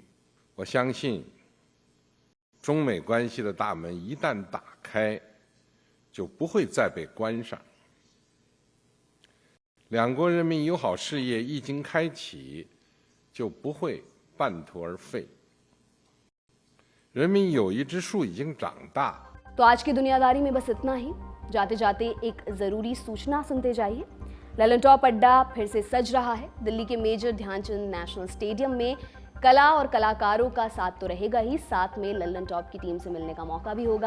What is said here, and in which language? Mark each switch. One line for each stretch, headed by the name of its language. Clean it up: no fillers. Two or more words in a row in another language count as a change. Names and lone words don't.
Chinese: 我相信，中美关系的大门一旦打开，就不会再被关上。两国人民友好事业一经开启，就不会半途而废。人民友谊之树已经长大。
Hindi: तो आज की दुनियादारी में बस इतना ही। जाते जाते एक जरूरी सूचना सुनते जाइए। ललन टॉप अड्डा फिर से सज रहा है। दिल्ली के मेजर ध्यानचंद नेशनल स्टेडियम में कला और कलाकारों का साथ तो रहेगा ही, साथ में ललन टॉप की टीम से मिलने का मौका भी होगा।